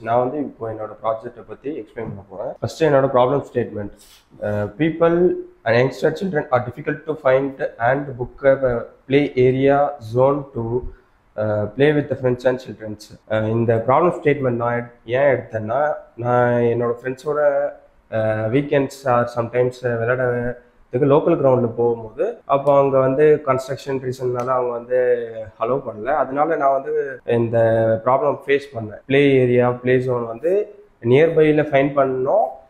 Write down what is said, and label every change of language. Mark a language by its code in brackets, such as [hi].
[ta] நான் வந்து இப்போ என்னோட ப்ராஜெக்ட்டை பற்றி எக்ஸ்பிளைன் பண்ண போகிறேன். ஃபர்ஸ்ட் என்னோட problem statement. [en] People and youngster children are difficult to find and book a play area zone to play with the friends and children. [ta] இந்த ப்ராப்ளம் ஸ்டேட்மெண்ட் நான் ஏன் எடுத்தேன்னா, நான் என்னோட ஃப்ரெண்ட்ஸோட வீக்கெண்ட்ஸ் ஆர் சம்டைம்ஸ் விளையாடுறதுக்கு லோக்கல் கிரவுண்டில் போகும்போது அப்போ அவங்க வந்து கன்ஸ்ட்ரக்ஷன் ரீசன்னால அவங்க வந்து அலோவ் பண்ணல. அதனால நான் வந்து இந்த ப்ராப்ளம் ஃபேஸ் பண்ணேன். ப்ளே ஏரியா ப்ளே ஜோன் வந்து நியர்பையில் ஃபைன் பண்ணோம்.